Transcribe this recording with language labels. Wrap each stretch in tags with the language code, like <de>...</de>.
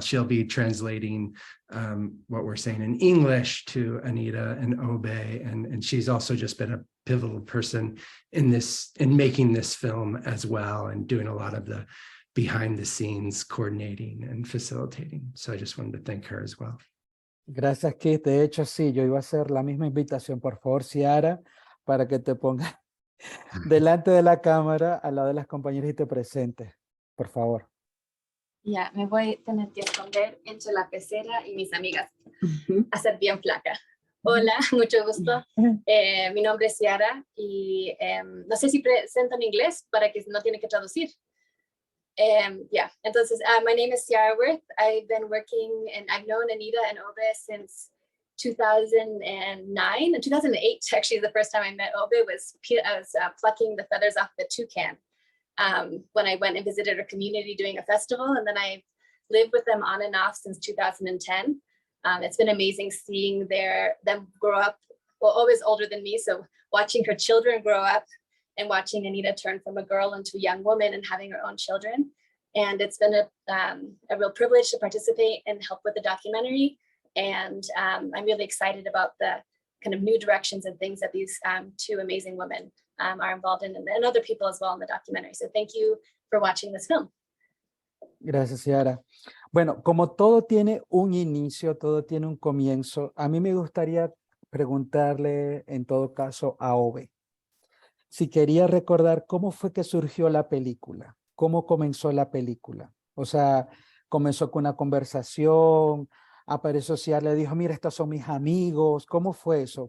<en>She'll be translating what we're saying in English to Anita and Obe, and she's also just been a pivotal person in making this film as well, and doing a lot of the behind the scenes coordinating and facilitating. So I just wanted to thank her as well.</en> <es>Gracias, Keith. De hecho, sí, yo iba a hacer la misma invitación. Por favor, Ciara, para que te pongas delante de la cámara, al lado de las compañeras y te presentes, por favor. Ya, me voy a tener que esconder entre la pecera y mis amigas, a ser bien flaca. Hola, mucho gusto. Mi nombre es Ciara y no sé si presento en inglés para que no tiene que traducir. Entonces,</es> <en>my name is Ciara Worth. I've been working and I've known Anita and Obe since 2009. In 2008, actually, the first time I met Obe was I was plucking the feathers off the toucan when I went and visited a community doing a festival, and then I lived with them on and off since 2010. It's been amazing seeing them grow up. Well, Obe's older than me, so watching her children grow up and watching Anita turn from a girl into a young woman and having her own children. And it's been a real privilege to participate and help with the documentary. And I'm really excited about the kind of new directions and things that these two amazing women are involved in, and other people as well in the documentary. So thank you for watching this film.</en> <es>Gracias, Ciara. Bueno, como todo tiene un inicio, todo tiene un comienzo, a mí me gustaría preguntarle en todo caso a Obe si quería recordar cómo fue que surgió la película, cómo comenzó la película. O sea, comenzó con una conversación, apareció Ciara, le dijo, mira, estos son mis amigos. ¿Cómo fue eso?</es>